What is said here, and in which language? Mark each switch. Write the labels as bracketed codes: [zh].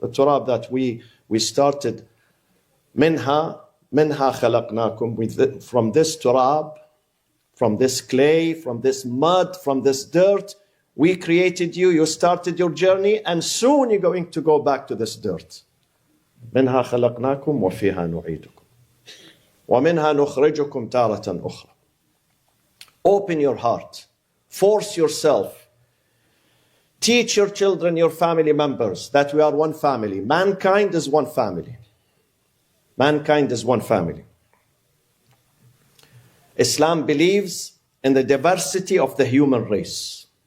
[en] The turab that we started. [ar] Minha khalaqnakum. [en] From this turab, from this clay, from this mud, from this dirt, we created you. You started your journey, and soon you're going to go back to this dirt. [ar] منها خلقناكم وفيها نعيدكم ومنها نخرجكم تارة أخرى. [en] Open your heart. Force yourself. Teach your children, your family members, that we are one family. Mankind is one family. Mankind is one family. Islam believes in the diversity of the human race.